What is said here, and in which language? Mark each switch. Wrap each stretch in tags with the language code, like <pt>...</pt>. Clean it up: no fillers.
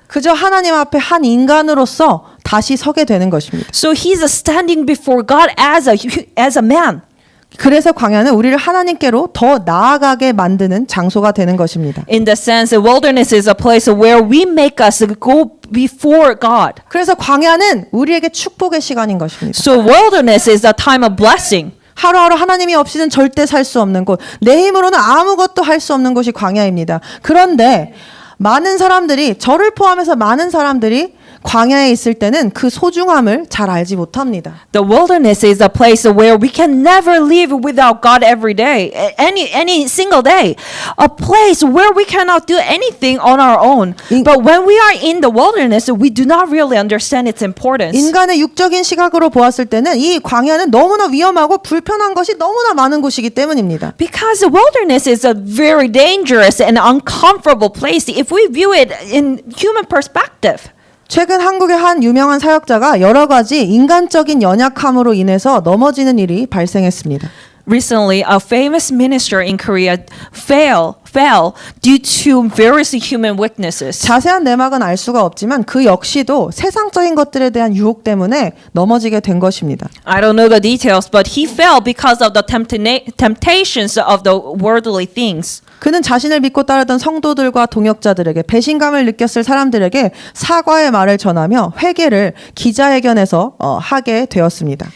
<ko>그저 하나님 앞에 한 인간으로서 다시 서게 되는 것입니다.</ko> <en>So he's standing before God as a man.</en> <ko>그래서 광야는 우리를 하나님께로 더 나아가게 만드는 장소가 되는 것입니다.</ko> <en>In the sense, the wilderness is a place where we make us go before God.</en> <ko>그래서 광야는 우리에게 축복의 시간인 것입니다.</ko> <en>So wilderness is a time of blessing.</en> <ko>하루하루 하나님이 없이는 절대 살 수 없는 곳, 내 힘으로는 아무것도 할 수 없는 곳이 광야입니다. 그런데 많은 사람들이 저를 포함해서 많은 사람들이 광야에 있을 때는 그 소중함을 잘 알지 못합니다.</ko> <en>The wilderness is a place where we can never live without God every day, any single day. A place where we cannot do anything on our own. But when we are in the wilderness, we do not really understand its importance.</en> <ko>인간의 육적인 시각으로 보았을 때는 이 광야는 너무나 위험하고 불편한 것이 너무나 많은 곳이기 때문입니다.</ko> <en>Because the wilderness is a very dangerous and uncomfortable place if we view it in human perspective.</en> <ko>최근 한국의 한 유명한 사역자가 여러 가지 인간적인 연약함으로 인해서 넘어지는 일이 발생했습니다.</ko> <en>Recently, a famous minister in Korea fell due to various human weaknesses.</en> <ko>자세한 내막은 알 수가 없지만 그 역시도 세상적인 것들에 대한 유혹 때문에 넘어지게 된 것입니다.</ko> <en>I don't know the details, but he fell because of the temptations of the worldly things.</en> <ko>그는 자신을 믿고 따르던 성도들과 동역자들에게 배신감을 느꼈을 사람들에게 사과의 말을 전하며 회개를 기자회견에서 하게 되었습니다.</ko>